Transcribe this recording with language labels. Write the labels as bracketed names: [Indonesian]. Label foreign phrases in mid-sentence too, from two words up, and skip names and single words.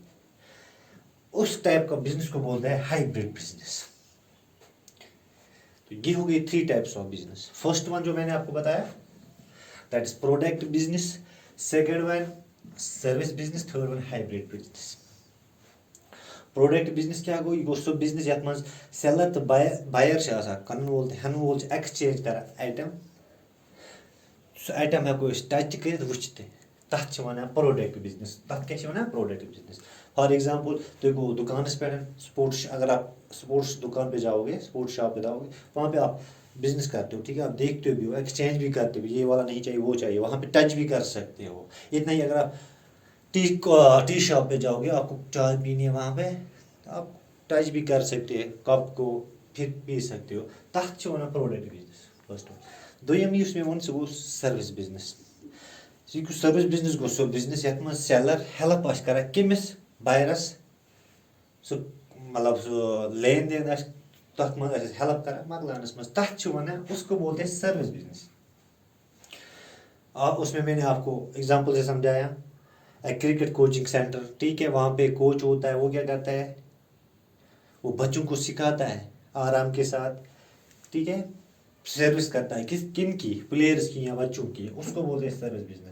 [Hindi] उस टाइप का बिजनेस को बोलते हैं [English] hybrid business. [Hindi] तो ये हो गई 3 [English] types of business. first one [Hindi] जो मैंने आपको बताया, [English] that is product business, second one service business, third one hybrid business. product business [Kashmiri] क्या गो, यह सो बिजनेस यथ मज सेलर तो बायर कन वोल हेन वोल एक्सचेंज कर आइटम, सो आइटम हेको टच कर वुचत, तथ वन [English] product business. [Kashmiri] तथ क्या वन [English] product business. for example, [Hindi] तुम गो दुकान पे स्पोर्ट्स, अगर आप स्पोर्ट्स दुकान पे जाओगे, [English] sports shop [Hindi] पे जाओगे, वहाँ पे आप बिजनेस करते हो, ठीक है, आप देखते भी हो, एक्सचेंज भी करते हो, ये वाला नहीं चाहिए वो चाहिए, वहाँ पे टच भी कर सकते हो। इतना ही, अगर आप [English] tea shop [Hindi] पे जाओगे, आपको चाय पीनी है वहाँ पे, तो आप टच भी कर सकते हैं कप को, फिर पी सकते हो। [Kashmiri] तथ वन [English] product business first one. [Kashmiri] दोयम युस मे वोन, सह गो [English] service business. service business [Kashmiri] गो सो बिजनेस यथ मज सेलर हेल्प आस करन किमिस, बायरस, सो मतलब सो लेन देन तथ मज हेल्प कर मकलानस मज, तथ वन, [Hindi] उसको बोलते हैं [English] service business. [Hindi] उसमें मैंने आपको एग्जांपल से समझाया। [English] cricket coaching center, [Hindi] ठीक है, वहाँ पे कोच होता है, वो क्या करता है, वो बच्चों को सिखाता है आराम के साथ, ठीक है, सर्विस करता है किस किन की, प्लेयर्स की या बच्चों की, उसको बोलते हैं [English] service business.